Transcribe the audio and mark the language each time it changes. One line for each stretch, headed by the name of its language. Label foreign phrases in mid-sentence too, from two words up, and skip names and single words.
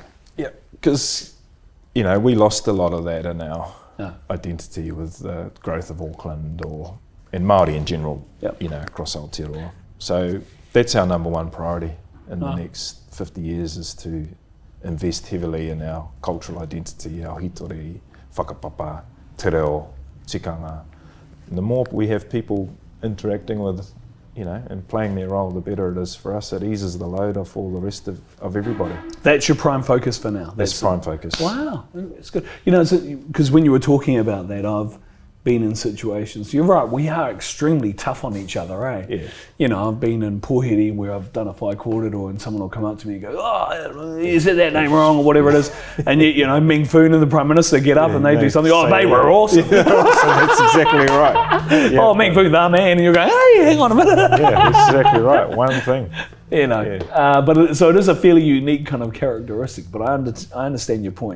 English: Yeah, because, we lost a lot of that in our identity with the growth of Auckland and Māori in general, across Aotearoa. So that's our number one priority in the next 50 years, is to invest heavily in our cultural identity, our
Māori: hitori, whakapapa, te reo, tikanga.
English: And the more we have people interacting with, and playing their role, the better it is for us. It eases the load off all the rest of everybody. That's your prime focus for now? That's prime focus. Wow, that's good. Because when you were talking about that, been in situations. You're right, we are extremely tough on each other, eh? Yeah. You know, I've been in Pōheri where I've done a
Māori: whai kōrero
English: and someone will come up to me and go, oh, you said that name wrong or whatever it is. And yet, you know, Meng Foon and the Prime Minister get up and they do something, oh, they were awesome. Yeah, awesome. That's exactly right. Yeah. Oh, Meng Foon, the man. And you're going, hey, hang on a minute. Yeah, that's exactly right. One thing. You know, but so it is a fairly unique kind of characteristic, but I understand your point.